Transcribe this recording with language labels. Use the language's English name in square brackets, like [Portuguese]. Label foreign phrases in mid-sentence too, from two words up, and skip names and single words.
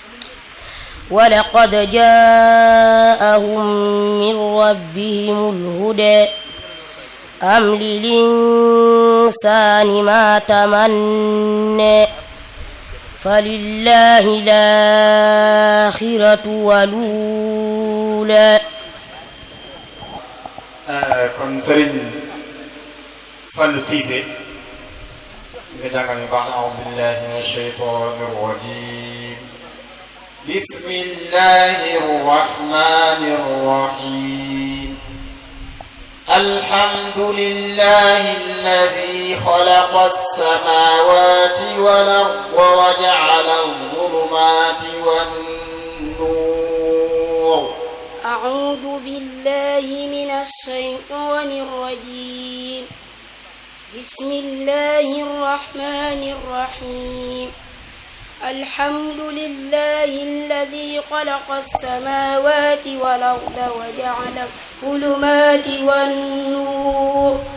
[Arabic] ولقد جاءهم من ربهم الهدى أم للإنسان ما تمنى فلله الآخرة والأولى. [Wolof] kon Serigne Fallou Cissé nga jàngal ñu baax [Arabic] أعوذ بالله من الشيطان الرجيم بسم الله الرحمن الرحيم الحمد لله الذي خلق السماوات والأرض وجعل الظلمات والنور. أعوذ بالله من الشيطان الرجيم بسم الله الرحمن الرحيم الحمد لله الذي خلق السماوات والأرض وجعل الظلمات والنور